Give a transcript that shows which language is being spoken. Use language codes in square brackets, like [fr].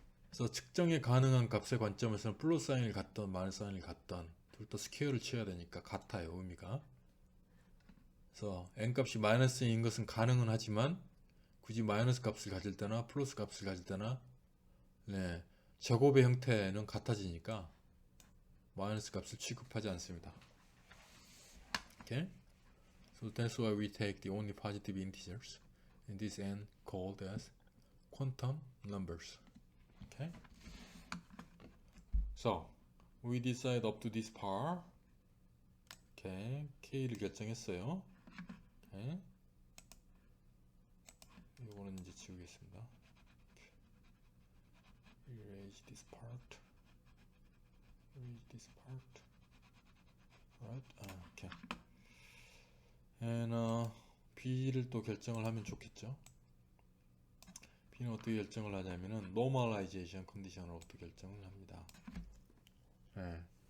[ko] 그래서 측정이 가능한 값의 관점에서는 플러스 사인을 갖던 마이너스 사인을 갖던 둘 다 스퀘어를 취해야 되니까 같아요. 의미가. 그래서 n 값이 마이너스인 것은 가능은 하지만 굳이 마이너스 값을 가질 때나 플러스 값을 가질 때나, 네, 제곱의 형태는 같아지니까 마이너스 값을 취급하지 않습니다. [en] Okay? So that's why we take the only positive integers in this n called as quantum numbers. Okay? So we decide up to this part. Okay, [ko] k를 결정했어요. [en] Okay. [ko] 요거는 이제 지우겠습니다. [en] Erase this part. Erase this part. Right? Okay. [ko] And B를 또 결정을 하면 좋겠죠. B는 어떻게 결정을 하냐면은 normalization 컨디션으로부터 결정을 합니다. 네.